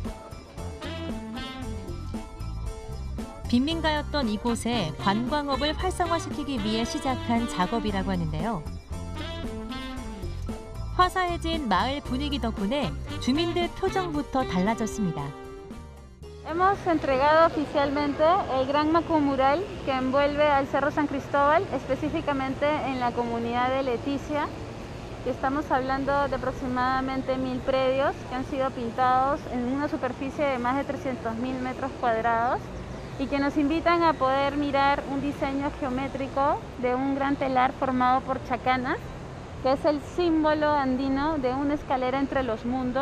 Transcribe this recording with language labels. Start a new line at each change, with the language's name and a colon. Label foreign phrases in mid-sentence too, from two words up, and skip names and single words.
Korean: 빈민가였던 이곳에 관광업을 활성화시키기 위해 시작한 작업이라고 하는데요. 화사해진 마을 분위기 덕분에 주민들 표정부터 달라졌습니다.
Spanish: Hemos entregado oficialmente el gran Macu mural que envuelve al Cerro San Cristóbal, específicamente en la comunidad de Leticia. Estamos hablando de aproximadamente 1000 predios que han sido pintados en una superficie de más de 300.000 metros cuadrados y que nos invitan a poder mirar un diseño geométrico de un gran telar formado por chacanas, que es el símbolo andino de una escalera entre los mundos.